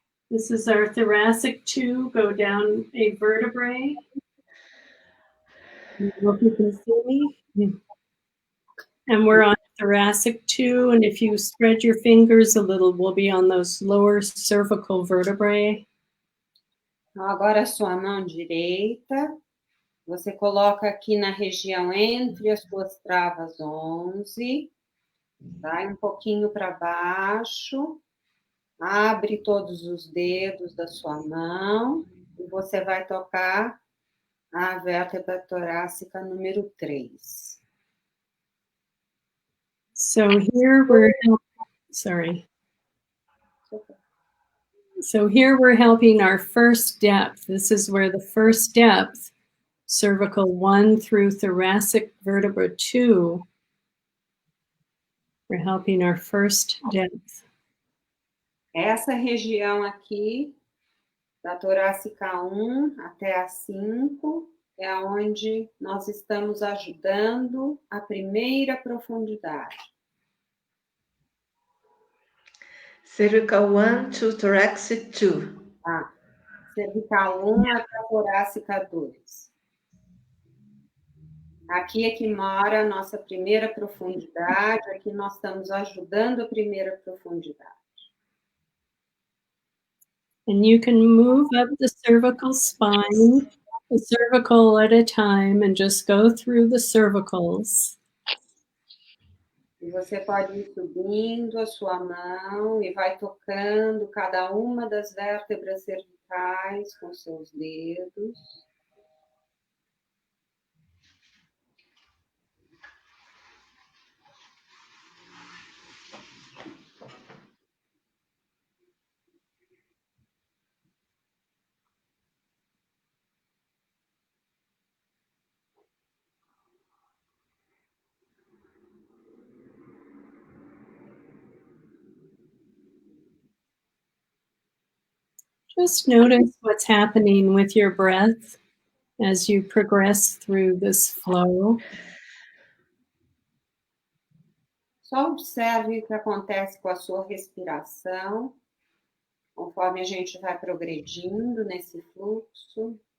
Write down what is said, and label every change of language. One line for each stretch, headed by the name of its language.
English: This is our thoracic 2, go down a vertebrae. I hope you can see me. And we're on thoracic 2, and if you spread your fingers a little, we'll be on those lower cervical vertebrae.
Portuguese: Então, agora a sua mão direita, você coloca aqui na região entre as suas travas 11, vai um pouquinho para baixo, abre todos os dedos da sua mão e você vai tocar a vértebra torácica número 3.
English: So here we're So here we're helping our first depth. This is where the first depth, cervical 1 through thoracic vertebra 2, we're helping our first depth.
Portuguese: Essa região aqui, da torácica 1 até a 5, é onde nós estamos ajudando a primeira profundidade.
English: Cervical 1 to thoracic 2.
Portuguese: Tá? Cervical 1 até a torácica 2. Aqui é que mora a nossa primeira profundidade, aqui nós estamos ajudando a primeira profundidade.
English: And you can move up the cervical spine, a cervical at a time, and just go through the cervicals.
Portuguese: E você pode ir subindo a sua mão e vai tocando cada uma das vértebras cervicais com seus dedos.
English: Just notice what's happening with your breath as you progress through this flow.
Portuguese: Só observe o que acontece com a sua respiração, conforme a gente vai progredindo nesse fluxo.